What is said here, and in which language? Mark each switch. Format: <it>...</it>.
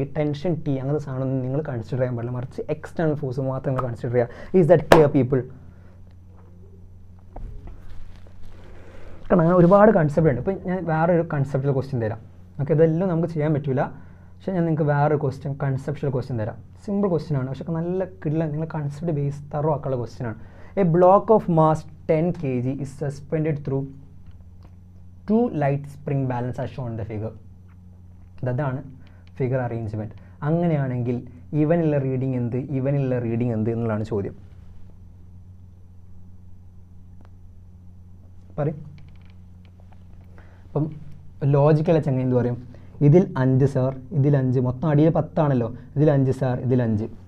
<ml>ഈ tension T അങ്ങനത്തെ സാധനം നിങ്ങൾ കൺസിഡർ ചെയ്യാൻ പാടില്ല, മറിച്ച് എക്സ്റ്റേണൽ ഫോഴ്സ് മാത്രം നിങ്ങൾ കൺസിഡർ ചെയ്യുക.</ml> <en>Is that clear people?</en> <ml>കാരണം അങ്ങനെ ഒരുപാട് കൺസെപ്റ്റ് ഉണ്ട്. ഇപ്പോൾ ഞാൻ വേറൊരു കൺസെപ്റ്റുള്ള ക്വസ്റ്റ്യൻ തരാം, ഓക്കെ? ഇതെല്ലാം നമുക്ക് ചെയ്യാൻ പറ്റില്ല, പക്ഷേ ഞാൻ നിങ്ങൾക്ക് വേറൊരു കൺസെപ്റ്റുവൽ ക്വസ്റ്റ്യൻ തരാം. സിമ്പിൾ ക്വസ്റ്റ്യൻ ആണ്, പക്ഷേ നല്ല കിടില, നിങ്ങൾ കൺസെപ്റ്റ് ബേസ് തറോ ആക്കാനുള്ള ക്വസ്റ്റ്യൻ ആണ്.</ml> <en>A block of mass 10 kg is suspended through 2 light spring balance as shown in the figure.</en> <ml>അതാണ് ഫിഗർ അറേഞ്ച്മെൻറ്റ്. അങ്ങനെയാണെങ്കിൽ ഇവനുള്ള റീഡിങ് എന്ത്, ഇവനുള്ള റീഡിങ് എന്ത് എന്നുള്ളതാണ് ചോദ്യം. പറയും. അപ്പം ലോജിക്കൽ ചങ്ങ എന്ത് പറയും? ഇതിൽ 5 സാർ, ഇതിൽ 5, മൊത്തം അടിയിൽ 10 ആണല്ലോ, ഇതിൽ 5 സാർ, ഇതിൽ 5.</ml>